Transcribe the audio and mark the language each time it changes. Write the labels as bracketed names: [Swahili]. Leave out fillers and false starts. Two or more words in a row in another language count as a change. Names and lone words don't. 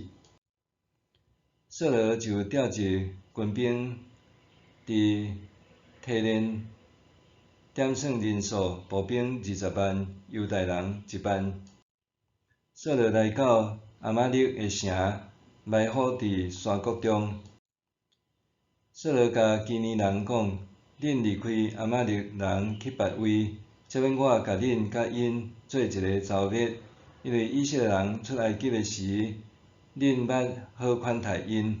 [Min Nan Chinese] 扫罗就调集军兵伫提连，点算人数，步兵20万，犹太人1万。扫罗来到亚玛力的城，埋伏伫山谷中。扫罗甲基尼人讲：恁离开亚玛力人去别位，则免我甲恁甲因做一个剿灭，因为以色列人出埃及的时，恁捌好款待因。